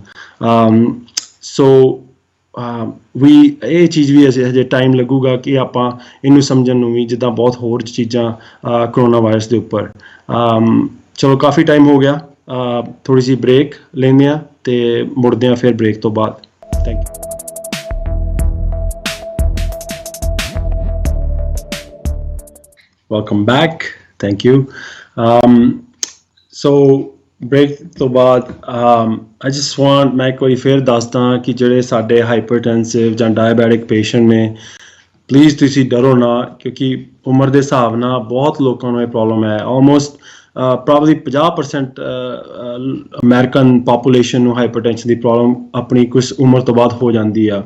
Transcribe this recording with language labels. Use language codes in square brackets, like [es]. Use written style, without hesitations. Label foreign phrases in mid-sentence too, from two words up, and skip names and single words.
[pa] ਸੋ ਇਹ ਚੀਜ਼ ਵੀ ਹਜੇ ਟਾਈਮ ਲੱਗੂਗਾ ਕਿ ਆਪਾਂ ਇਹਨੂੰ ਸਮਝਣ ਨੂੰ ਵੀ, ਜਿੱਦਾਂ ਬਹੁਤ ਹੋਰ ਚੀਜ਼ਾਂ ਕਰੋਨਾ ਵਾਇਰਸ ਦੇ ਉੱਪਰ। ਚਲੋ ਕਾਫੀ ਟਾਈਮ ਹੋ ਗਿਆ, ਥੋੜ੍ਹੀ ਜਿਹੀ ਬ੍ਰੇਕ ਲੈਂਦੇ ਹਾਂ ਅਤੇ ਮੁੜਦੇ ਹਾਂ ਫਿਰ ਬ੍ਰੇਕ ਤੋਂ ਬਾਅਦ। [en] thank you. Welcome back. Thank you. [pa] So break ਤੋਂ ਬਾਅਦ [en] I just want [pa] ਮੈਂ ਇੱਕ ਵਾਰੀ ਫਿਰ ਦੱਸਦਾ ਕਿ ਜਿਹੜੇ ਸਾਡੇ ਹਾਈਪਰਟੈਂਸਿਵ ਜਾਂ ਡਾਇਬੈਟਿਕ ਪੇਸ਼ੈਂਟ ਨੇ, ਪਲੀਜ਼ ਤੁਸੀਂ ਡਰੋ ਨਾ, ਕਿਉਂਕਿ ਉਮਰ ਦੇ ਹਿਸਾਬ ਨਾਲ ਬਹੁਤ ਲੋਕਾਂ ਨੂੰ ਇਹ ਪ੍ਰੋਬਲਮ ਹੈ। [en] almost probably [pa] 50% [en] American population [pa] ਨੂੰ ਹਾਈਪਰਟੈਂਸ਼ਨ ਦੀ ਪ੍ਰੋਬਲਮ ਆਪਣੀ ਕੁਛ ਉਮਰ ਤੋਂ ਬਾਅਦ ਹੋ ਜਾਂਦੀ ਆ।